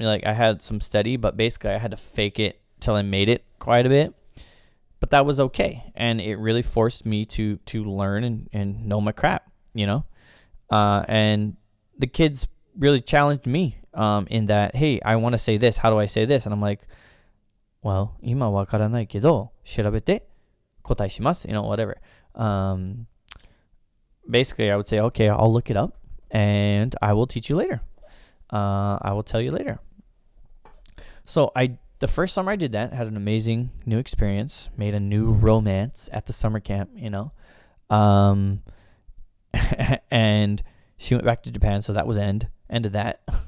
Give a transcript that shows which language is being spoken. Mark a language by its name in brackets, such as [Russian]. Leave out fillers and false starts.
[English] Like I had some steady, but basically I had to fake it till I made it quite a bit. But that was okay. And it really forced me to learn and know my crap, and the kids really challenged me in that, hey, I want to say this. How do I say this? And I'm like, well, [Japanese] 今わからないけど調べて答えします, [English] whatever. Basically, I would say, okay, I'll look it up and I will teach you later. I will tell you later. So the first summer I did that, had an amazing new experience, made a new romance at the summer camp, and she went back to Japan, so that was end of that.